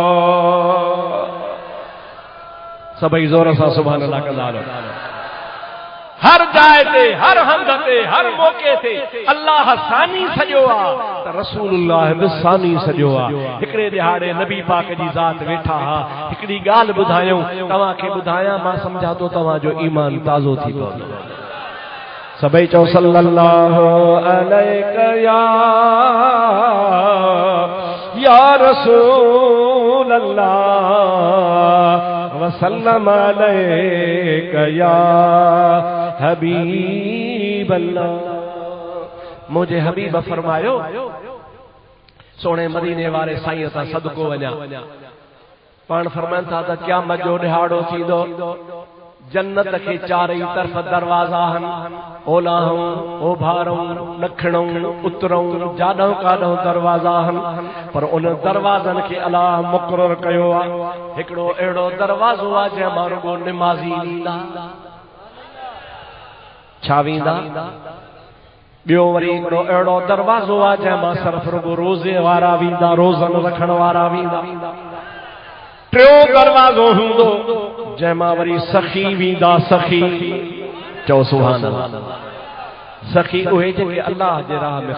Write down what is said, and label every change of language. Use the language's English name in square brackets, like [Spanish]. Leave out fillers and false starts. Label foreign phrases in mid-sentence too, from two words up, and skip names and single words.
[Sindhi] सभई ज़ोर सां [Arabic] سبحان الله [Sindhi] कंदा हर जाइ ते हर हंध ते हर मौके ते अल्लाह सानी सॼो आहे त रसूलुल्लाह बि सानी सॼो आहे हिकिड़े ॾिहाड़े नबी पाक जी ज़ात वेठा हा हिकिड़ी ॻाल्हि ॿुधायूं तव्हांखे ॿुधायां मां सम्झा थो तव्हांजो ईमान ताज़ो थी पवंदो सभई चओ [Arabic] صلى الله عليه يا رسول الله وسلم عليك يا حبيب الله [Sindhi] मुझे हबीब फरमायो सोने मदीने वारे साईं सां सदको वञा पाण फरमाइनि था त क़यामत जो ॾिहाड़ो थींदो जन्नत के चारई तरफ दरवाजा हन ओलाहूं ओभारूं ॾखिणूं उतरूं जाॾों काॾों दरवाजा हन पर उन दरवाजन के अलाह मुक़रर कयो आहे हिकिड़ो अहिड़ो दरवाज़ो आहे जंहिं मां रुगो निमाज़ी वींदा छा वींदा ॿियो वरी हिकिड़ो अहिड़ो दरवाज़ो आहे जंहिं मां सिर्फ़ रुगो रोज़े वारा वींदा रोज़न रखण वारा वींदा टियों दरवाज़ो हूंदो जंहिंमां वरी सखी वींदा सखी चओ [Arabic] سبحان الله [Sindhi] सखी उहे जेके अल्लाह जे राह में